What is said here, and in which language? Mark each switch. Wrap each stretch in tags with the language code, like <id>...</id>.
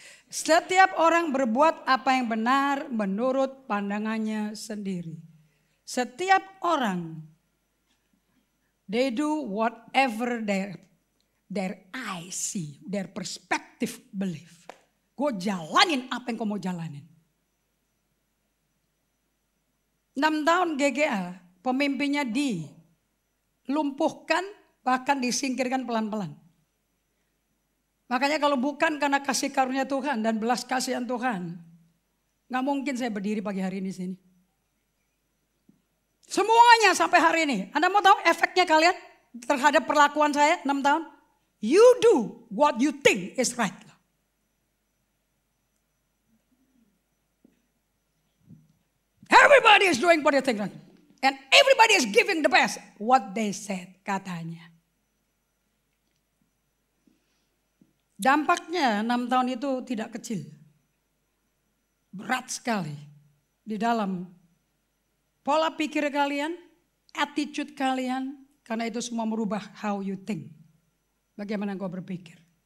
<id>Setiap orang berbuat apa yang benar menurut pandangannya sendiri. Setiap orang,</id> <en>they do whatever their eyes see, their perspective believe.</en> <id>Gue jalanin apa yang kau mau jalanin. 6 tahun GGA, pemimpinnya dilumpuhkan, bahkan disingkirkan pelan-pelan. Makanya kalau bukan karena kasih karunia Tuhan dan belas kasihan Tuhan, gak mungkin saya berdiri pagi hari ini sini. Semuanya sampai hari ini. Anda mau tahu efeknya kalian terhadap perlakuan saya 6 tahun?</id> <en>You do what you think is right. Everybody is doing what they think right. And everybody is giving the best. What they said</en> <id>katanya. Dampaknya 6 tahun itu tidak kecil. Berat sekali. Di dalam pola pikir kalian, attitude kalian. Karena itu semua merubah</id> <en>how you think.</en> <id>Bagaimana kau berpikir.</id>